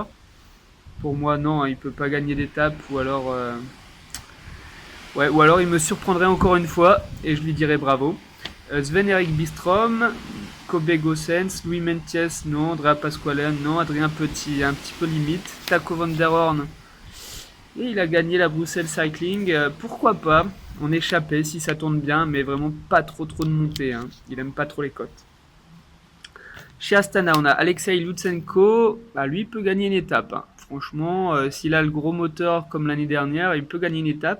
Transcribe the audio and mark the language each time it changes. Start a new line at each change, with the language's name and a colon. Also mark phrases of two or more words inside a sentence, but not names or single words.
French: Pour moi, non, hein, il ne peut pas gagner d'étape, ou alors il me surprendrait encore une fois, et je lui dirais bravo. Sven-Erik Bistrom, Kobe Gossens, Louis Mentiès, non. Andrea Pasquale, non. Adrien Petit, un petit peu limite. Taco van der Horn, et il a gagné la Bruxelles Cycling. Pourquoi pas en échappé si ça tourne bien, mais vraiment pas trop de montée. Hein. Il aime pas trop les côtes. Chez Astana, on a Alexei Lutsenko. Bah, lui, il peut gagner une étape. Hein. Franchement, s'il a le gros moteur comme l'année dernière, il peut gagner une étape.